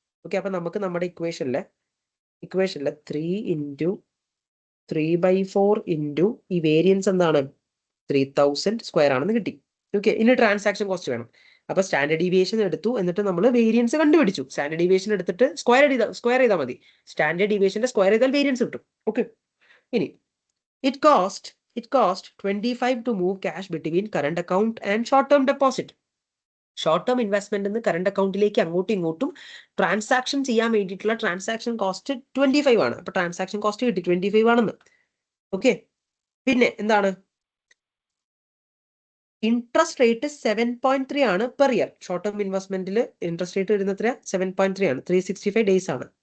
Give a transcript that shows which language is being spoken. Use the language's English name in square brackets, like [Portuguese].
[Malayalam] Okay, അപ്പൊ നമുക്ക് നമ്മുടെ ഇക്വേഷനിലെ 3 ഇൻറ്റു 3/4 ഇൻറ്റു ഈ വേരിയൻസ് എന്താണ്? 3000 സ്ക്വയർ ആണെന്ന് കിട്ടി. ഓക്കെ, ഇനി ട്രാൻസാക്ഷൻ കോസ്റ്റ് വേണം. അപ്പൊ സ്റ്റാൻഡേർഡ് ഡീവിയേഷൻ എടുത്തു, എന്നിട്ട് നമ്മൾ വേരിയൻസ് കണ്ടുപിടിച്ചു. സ്റ്റാൻഡേർഡ് ഡീവിയേഷൻ എടുത്തിട്ട് സ്ക്വയർ ചെയ്താൽ മതി. സ്റ്റാൻഡേർഡ് ഡീവിയേഷന്റെ സ്ക്വയർ ചെയ്താൽ വേരിയൻസ് കിട്ടും. ഓക്കെ, ഇനി [English] It cost 25 to move cash between current account and short term deposit. [Malayalam] Short term investment നിന്ന് കറണ്ട് അക്കൗണ്ടിലേക്ക് അങ്ങോട്ടും ഇങ്ങോട്ടും ട്രാൻസാക്ഷൻ ചെയ്യാൻ വേണ്ടിയിട്ടുള്ള ട്രാൻസാക്ഷൻ കോസ്റ്റ് 25 ആണ്. അപ്പൊ ട്രാൻസാക്ഷൻ കോസ്റ്റ് കിട്ടി 25 ആണെന്ന്. ഓക്കെ, പിന്നെ എന്താണ്? ഇൻട്രസ്റ്റ് റേറ്റ് 7.3 ആണ് per year. Short term ഇൻവെസ്റ്റ്മെന്റിൽ interest rate വരുന്നത് 7.3 ആണ്. 365 ഡേയ്സ് ആണ്.